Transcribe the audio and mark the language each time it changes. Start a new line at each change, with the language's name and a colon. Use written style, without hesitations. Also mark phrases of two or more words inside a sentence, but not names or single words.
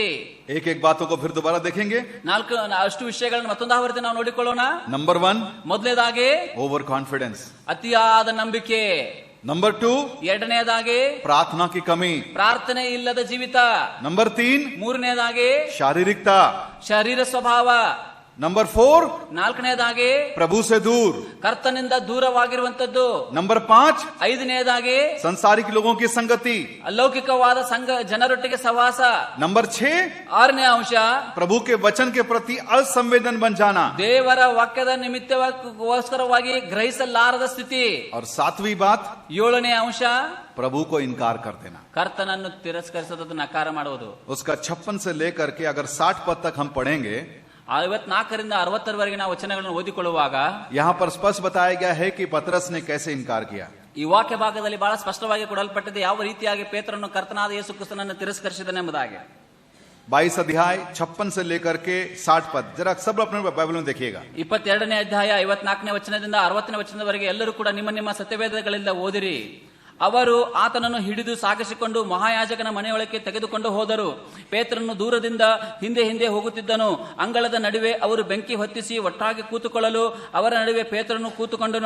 Hindi: एक एक बातों को फिर दोबारा देखेंगे।
Kannada: ಅಷ್ಟು ವಿಷಯಗಳನ್ನು ಮತ್ತೊಂದು ಆವೃತ್ತಿ ನಾವು ನೋಡಿಕೊಳ್ಳೋಣ.
Hindi: नंबर 1,
Kannada: ಮೊದಲನೇದಾಗಿ
English: over confidence.
Kannada: ಅತಿಯಾದ ನಂಬಿಕೆ.
Hindi: नंबर 2,
Kannada: ಎರಡನೇದಾಗಿ
Hindi: प्रार्थना की कमी।
Kannada: ಪ್ರಾರ್ಥನೆ ಇಲ್ಲದ ಜೀವಿತ.
Hindi: नंबर 3,
Kannada: ಮೂರನೇದಾಗಿ
Hindi: शारीरिकता।
Kannada: ಶರೀರ ಸ್ವಭಾವ.
Hindi: नंबर 4,
Kannada: ನಾಲ್ಕನೇದಾಗಿ
Hindi: प्रभु से दूर।
Kannada: ಕರ್ತನಿಂದ ದೂರವಾಗಿರುವಂತದ್ದು।
Hindi: नंबर 5,
Kannada: ಐದನೇದಾಗಿ
Hindi: संसारिक लोगों की संगति।
Kannada: ಅಲೌಕಿಕವಾದ ಸಂಘ ಜನರೊಟ್ಟಿಗೆ ಸಹವಾಸ।
Hindi: नंबर 6,
Kannada: ಆರನೇ ಅಂಶ
Hindi: प्रभु के वचन के प्रति असंवेदन बन जाना।
Kannada: ದೇವರ ವಾಕ್ಯದ ನಿಮಿತ್ತಕ್ಕೋಸ್ಕರವಾಗಿ ಗ್ರಹಿಸಲಾರದ ಸ್ಥಿತಿ।
Hindi: और 7वीं बात,
Kannada: ಏಳನೇ ಅಂಶ
Hindi: प्रभु को इनकार कर देना।
Kannada: ಕರ್ತನನ್ನು ತಿರಸ್ಕರಿಸೋದು, ನಕಾರ ಮಾಡುವುದು।
Hindi: उसका 56 से लेकर के अगर 60 पद तक हम पढ़ेंगे,
Kannada: 54ರಿಂದ 60ರವರೆಗೆ ನಾವು ವಚನಗಳನ್ನು ಓದಿಕೊಳ್ಳುವಾಗ
Hindi: यहाँ पर स्पष्ट बताया गया है कि पतरस ने कैसे इनकार किया।
Kannada: ಈ ವಾಕ್ಯ ಭಾಗದಲ್ಲಿ ಬಹಳ ಸ್ಪಷ್ಟವಾಗಿ ಕೊಡಲ್ಪಟ್ಟಿದೆ ಯಾವ ರೀತಿಯಾಗಿ ಪೇತ್ರನು ಕರ್ತನಾದ ಯೇಸು ಕ್ರಿಸ್ತನನ್ನು ತಿರಸ್ಕರಿಸಿದನೆಂಬುದಾಗಿ।
Hindi: 22 अध्याय 56 से लेकर के 60 पद, जरा सब अपने बाइबल में देखिएगा।
Kannada: 22ನೇ ಅಧ್ಯಾಯ 54ನೇ ವಚನದಿಂದ 60ನೇ ವಚನದವರೆಗೆ ಎಲ್ಲರೂ ಕೂಡ ನಿಮ್ಮ ನಿಮ್ಮ ಸತ್ಯವೇದಗಳಿಂದ ಓದಿರಿ। ಅವರು ಆತನನ್ನು ಹಿಡಿದು ಸಾಗಿಸಿಕೊಂಡು ಮಹಾಯಾಜಕನ ಮನೆಯೊಳಕ್ಕೆ ತೆಗೆದುಕೊಂಡು ಹೋದರು। ಪೇತ್ರನು ದೂರದಿಂದ ಹಿಂದೆ ಹಿಂದೆ ಹೋಗುತ್ತಿದ್ದನು। ಅಂಗಳದ ನಡುವೆ ಅವರು ಬೆಂಕಿ ಹೊತ್ತಿಸಿ ಒಟ್ಟಾಗಿ ಕೂತುಕೊಳ್ಳಲು ಅವರ ನಡುವೆ ಪೇತ್ರನು ಕೂತುಕೊಂಡನು।